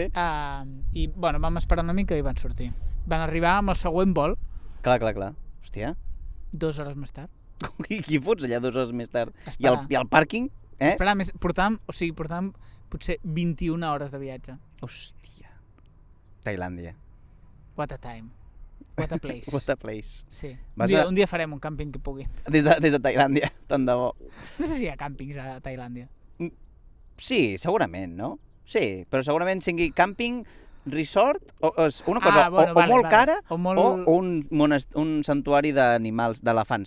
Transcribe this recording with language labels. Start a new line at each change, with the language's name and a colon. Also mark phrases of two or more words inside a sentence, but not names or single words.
Catalan: I, bueno, vam esperar una mica i van sortir. Van arribar amb el següent vol, Clar. Hòstia. 2 hores més tard. I qui fots allà 2 hores més tard? Esperar. I el pàrquing? Esperar més, portàvem potser 21 hores de viatge. Hòstia. Tailàndia.
English: What a time. What a place. What a place.
Catalan: Sí. Vas Un dia farem un càmping que pugui. Des de Tailàndia, tant de bo. No sé si hi ha càmpings a Tailàndia. Sí, segurament, no? Sí, però segurament sigui càmping, resort, o una cosa, bueno, o molt cara, o molt... o un santuari d'animals, d'elefants.